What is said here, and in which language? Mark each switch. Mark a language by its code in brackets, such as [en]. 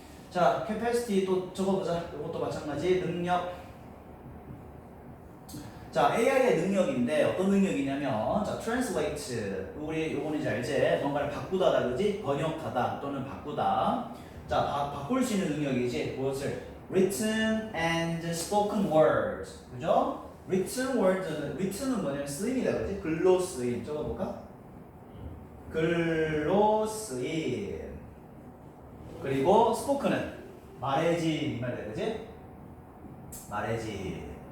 [ko] 자, capacity 또 적어보자. 이것도 마찬가지 능력. 자, AI의 능력인데 어떤 능력이냐면 자, translate 우리 요거는 이제 알지? 뭔가를 바꾸다다 그지? 번역하다 또는 바꾸다. 자, 바꿀 수 있는 능력이지. 무엇을? [en] written and spoken words. [ko] 그죠? written은 뭐냐면 쓰임이다 그지? 글로 쓰임. 적어볼까? 글로 쓰임. 그리고 spoken은 말해진 이 말이다 그지? 말해진.